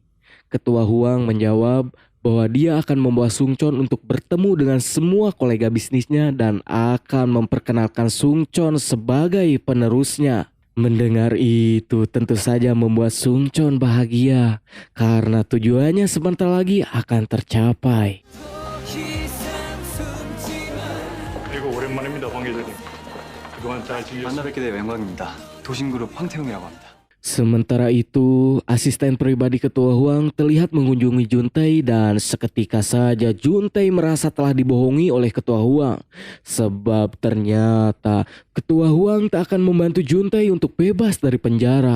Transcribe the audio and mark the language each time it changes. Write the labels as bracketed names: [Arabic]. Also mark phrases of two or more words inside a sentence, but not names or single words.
[Indonesian] Ketua Huang menjawab bahwa dia akan membawa Sungchon untuk bertemu dengan semua kolega bisnisnya dan akan memperkenalkan Sungchon sebagai penerusnya. Mendengar itu tentu saja membuat Sungchon bahagia karena tujuannya sebentar lagi akan tercapai. [Korean] 그리고 오랜만입니다, 황 기자님. 그동안 잘 만나 지내셨습니까? 뵙게 돼 영광입니다. 도신그룹 황태웅이라고 합니다. [Indonesian] Sementara itu, asisten pribadi Ketua Huang terlihat mengunjungi Juntae dan seketika saja Juntae merasa telah dibohongi oleh Ketua Huang. Sebab ternyata Ketua Huang tak akan membantu Juntae untuk bebas dari penjara.